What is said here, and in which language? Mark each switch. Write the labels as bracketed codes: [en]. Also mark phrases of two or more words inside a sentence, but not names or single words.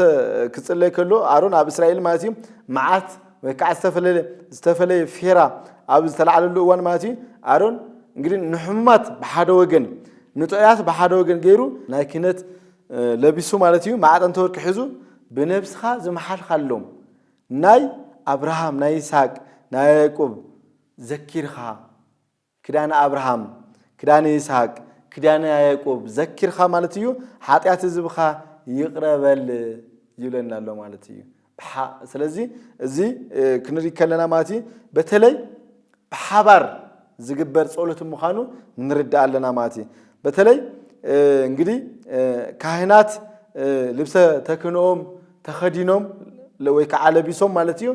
[ti] ክጽለይ ከሎ አሮን ኣብ እስራኤል ማለት እዩ መዓት ወይ ከዓ ዝተፈለየ ፌራ ኣብ ዝተልዓለሉ እዋን ማለት እዩ አሮን እንግዲህ ንሕሙማት በሓደ ወገን ንጥዑያት በሓደ ወገን ገይሩ ናይ ክነት ለቢሱ ማለት እዩ ማዕጠንተ ወርቂ ሒዙ ብነፍስኻ ዝመሓልካሎም ናይ አብርሃም ናይ ይስሐቅ ናይ ያዕቆብ ዘኪርኻ [gez] ክዳነ አብርሃም ክዳነ ይስሐቅ ክዳነ ያዕቆብ [ti] ዘኪርኻ ማለት እዩ ኃጢአት ዝብኻ ይቅረበል ይለናል ማለት እዩ ስለዚህ እዚ ክንሪ ከለና ማለት እዩ በተለይ በሓባር ዝግበር ጸሎት ምዃኑ ንርዳአለና ማለት እዩ በተለይ እንግዲህ ካህናት ልብሰ ተክኖም ተኸዲኖም ወይ ከዓ ለቢሶም ማለት እዩ